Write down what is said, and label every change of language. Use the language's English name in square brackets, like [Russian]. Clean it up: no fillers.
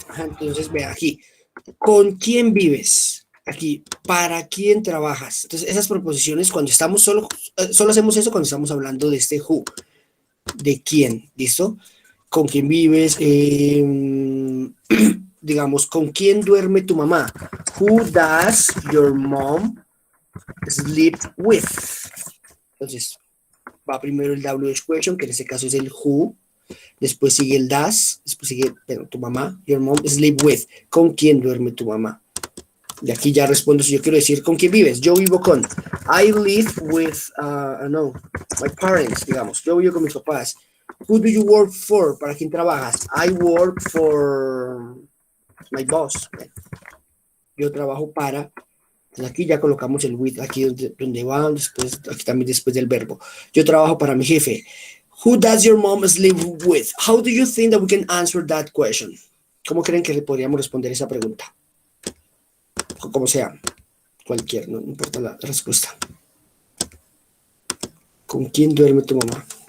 [Spanish] Entonces, vea aquí. ¿Con quién vives? Aquí, ¿para quién trabajas? Entonces, esas proposiciones, cuando estamos solo hacemos eso cuando estamos hablando de este who. ¿De quién? ¿Listo? ¿Con quién vives? Digamos, ¿con quién duerme tu mamá? [English] Who does your mom sleep with? Entonces, [Spanish] va primero el WH question, que en este caso es el who, después sigue el does, después sigue, bueno, tu mamá, your mom, [English] sleep with, [Spanish] ¿con quién duerme tu mamá? Y aquí ya respondo si yo quiero decir, ¿con quién vives? Yo vivo con, [English] I live with, [Spanish] no, [English] my parents, [Spanish] digamos, yo vivo con mis papás. [English] Who do you work for? [Spanish] ¿Para quién trabajas? [English] I work for my boss. [Spanish] Bueno, yo trabajo para, entonces aquí ya colocamos el with, aquí donde va, después, aquí también después del verbo. Yo trabajo para mi jefe. [English] Who does your mom sleep with? How do you think that we can answer that question? [Spanish] ¿Cómo creen que le podríamos responder esa pregunta? Como sea, cualquier, no importa la respuesta. ¿Con quién duerme tu mamá?